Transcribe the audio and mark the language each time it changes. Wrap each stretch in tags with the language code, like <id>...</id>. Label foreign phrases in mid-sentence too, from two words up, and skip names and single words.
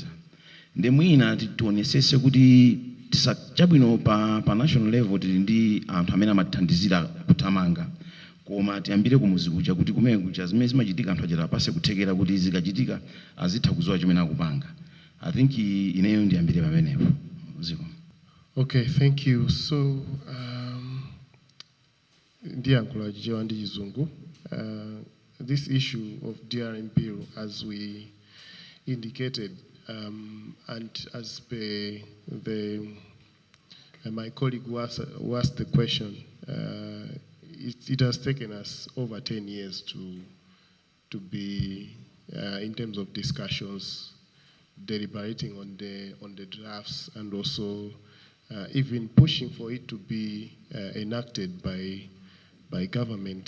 <ny>Ndi mwina tionesese kuti chabwino pa</ny> <en>national level</en> <ny>tili ndi anthu amene amathandizira kuthamanga koma tiyambire kumuzi kuja kuti kumene kuja zimene zimachitika anthu achita pase kuthekera kuti zikachitika azitha kudziwa chimene akupanga.</ny> <en>I think</en> <ny>ineyo ndiyambire pamenepo.</ny> <en>Okay, thank you.</en> <ny>So ndiyankhula chichewa ndi chizungu.</ny> <en>This issue of DRM bill, as we indicated, and as per my colleague who asked the question, it has taken us over 10 years to be in terms of discussions, deliberating on the drafts, and also even pushing for it to be enacted by government.</en>